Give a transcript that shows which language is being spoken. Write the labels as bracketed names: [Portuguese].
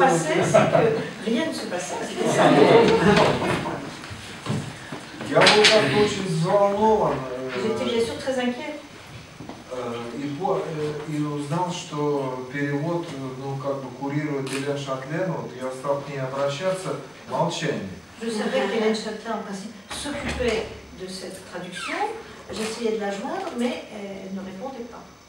[French] passait, c'est que rien ne se passait. C'était ça. [Russian] Я был как-то очень взволнован. [French] J'étais bien sûr très inquiète. [Russian] И узнал, что перевод, курирует Елена Шатлен, вот я стал к ней обращаться, молчание. [French] Je savais qu'Hélène Châtelain, en principe, s'occupait de cette traduction. J'essayais de la joindre, mais elle ne répondait pas.